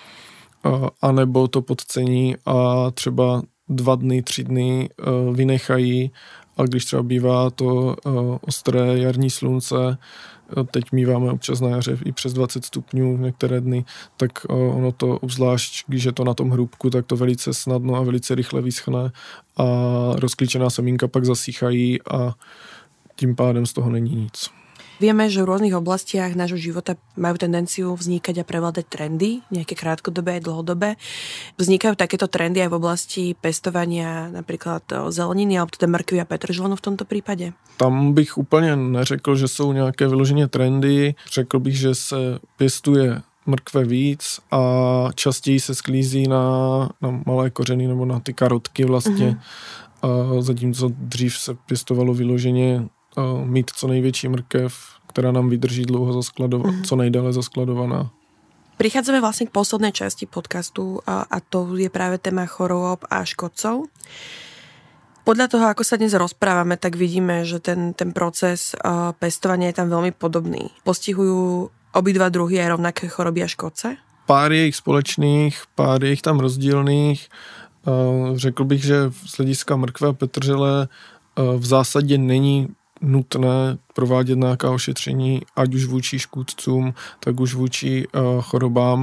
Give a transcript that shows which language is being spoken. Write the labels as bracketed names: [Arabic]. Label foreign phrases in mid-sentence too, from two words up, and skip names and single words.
[Czech] a nebo to podcení a třeba 2 dny, 3 dny vynechají, a když třeba bývá to ostré jarní slunce, teď míváme občas na jaře i přes 20 stupňů některé dny, tak ono to obzvlášť, když je to na tom hrubku, tak to velice snadno a velice rychle vyschne a rozklíčená semínka pak zasychají a tím pádem z toho není nic. [Slovak] Vieme, že v rôznych oblastiach nášho života majú tendenciu vznikať a prevládať trendy, nejaké krátkodobé aj dlhodobé. Vznikajú takéto trendy aj v oblasti pestovania napríklad zeleniny, alebo teda mrkvy a petržlenu v tomto prípade? [Czech] Tam bych úplně neřekl, že jsou nějaké vyloženě trendy. Řekl bych, že se pěstuje mrkve víc a častěji se sklízí na malé kořeny nebo na ty karotky vlastně. A zatímco dřív se pěstovalo vyloženě mít co největší mrkev, která nám vydrží dlouho co nejdéle zaskladovaná. [Slovak] Prichádzame vlastne k poslednej časti podcastu a to je práve téma chorôb a škodcov. Podľa toho, ako sa dnes rozprávame, tak vidíme, že ten proces pestovania je tam veľmi podobný. Postihujú obidva druhy aj rovnaké choroby a škodce? [Czech] Pár je jich společných, pár je jich tam rozdílných. Řekl bych, že z hlediska mrkve a petržele v zásadě není nutné provádět nějaká ošetření, ať už vůči škůdcům, tak už vůči chorobám.